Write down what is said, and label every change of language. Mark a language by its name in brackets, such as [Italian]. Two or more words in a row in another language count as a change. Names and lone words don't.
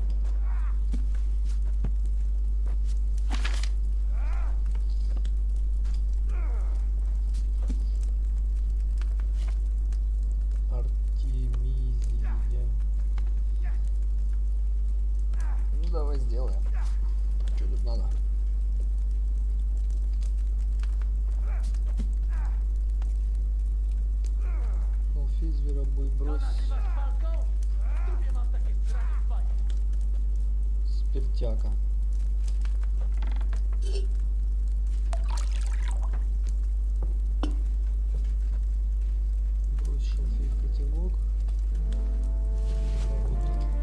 [Russian] Артемизия. Ну давай сделаем. Что тут надо? Алфей, зверобой, [Polish] To [Russian] брось. [Polish] nazywasz walką? W dupie mam takie sranie w banie. [Russian] Спиртяка. Брось шалфей в котелок. Ворота.